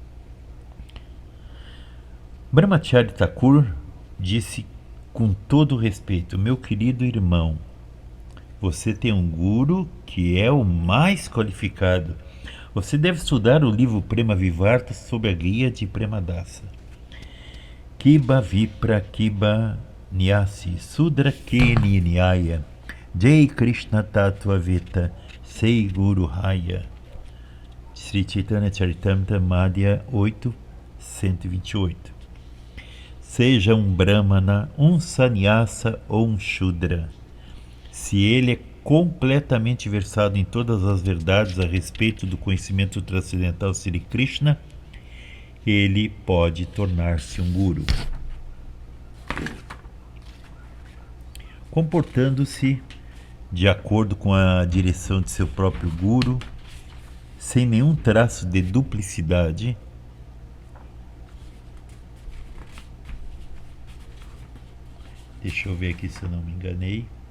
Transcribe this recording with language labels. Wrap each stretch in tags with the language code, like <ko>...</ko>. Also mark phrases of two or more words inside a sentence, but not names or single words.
<pt>Brahmachari Thakur disse com todo respeito: meu querido irmão, você tem um guru que é o mais qualificado. Você deve estudar o livro Prema Vivarta sob a guia de Premadasa.</pt> <bn>কিবা বিপ্র কিবা ন্যাসী শূদ্র কেনে নয় যেই কৃষ্ণ তত্ত্ব বেত্তা সেই গুরু হয়.</bn> <pt>Sri Chaitanya Charitamrita Madhya 8, 128. Seja um Brahmana, um Sannyasa ou um Shudra, se ele é completamente versado em todas as verdades a respeito do conhecimento transcendental Sri Krishna, ele pode tornar-se um guru. Comportando-se de acordo com a direção de seu próprio guru, sem nenhum traço de duplicidade, deixa eu ver aqui se eu não me enganei.</pt>